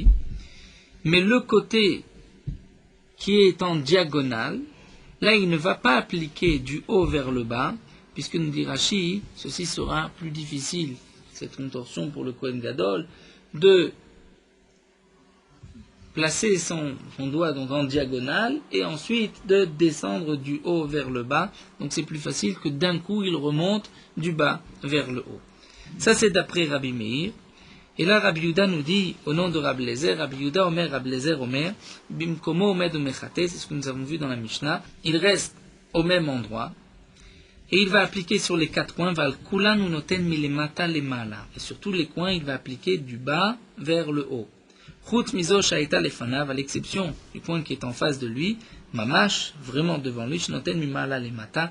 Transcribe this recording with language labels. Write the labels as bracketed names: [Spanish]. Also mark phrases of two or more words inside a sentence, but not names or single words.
[French] Mais le côté qui est en diagonale, là il ne va pas appliquer du haut vers le bas, puisque nous dit Rashi, ceci sera plus difficile, cette contorsion pour le Kohen Gadol, de placer son doigt donc en diagonale et ensuite de descendre du haut vers le bas. Donc c'est plus facile que d'un coup il remonte du bas vers le haut. Ça c'est d'après Rabbi Meir. Et là Rabbi Yehuda nous dit au nom de Rabbi Lezer, [Hebrew] רבי יהודה אומר, רבי אליעזר אומר, במקומו עומד ומחטא, [French] c'est ce que nous avons vu dans la Mishnah. Il reste au même endroit et il va appliquer sur les quatre coins, [Hebrew] ועל כולן נותן מלמטה למעלה. [French] Et sur tous les coins, il va appliquer du bas vers le haut. [Hebrew] חוץ מזו שהיתה לפניו, [French] à l'exception du coin qui est en face de lui, Mamash, vraiment devant lui, [Hebrew] שנותן ממעלה למטה.